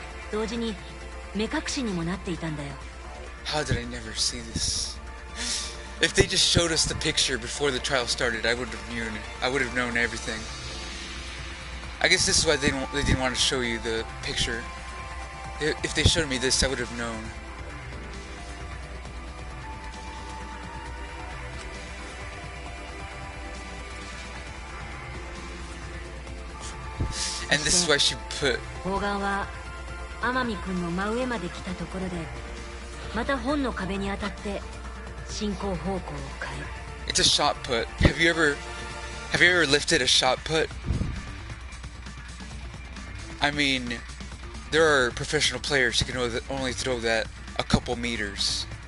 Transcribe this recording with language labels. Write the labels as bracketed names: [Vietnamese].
[Japanese] 同時に目隠しにもなっていたんだよ。 [English] How did I never see this? If they just showed us the picture before the trial started, I would have known everything. I guess this is why they didn't want to show you the picture. If they showed me this, I would have known. And this is why she put... [Japanese] 砲丸は天海君の真上まで来たところでまた本の壁に当たって進行方向を変え。 [English] It's a shot put. Have you ever lifted a shot put? I mean, there are professional players who can only throw that a couple meters.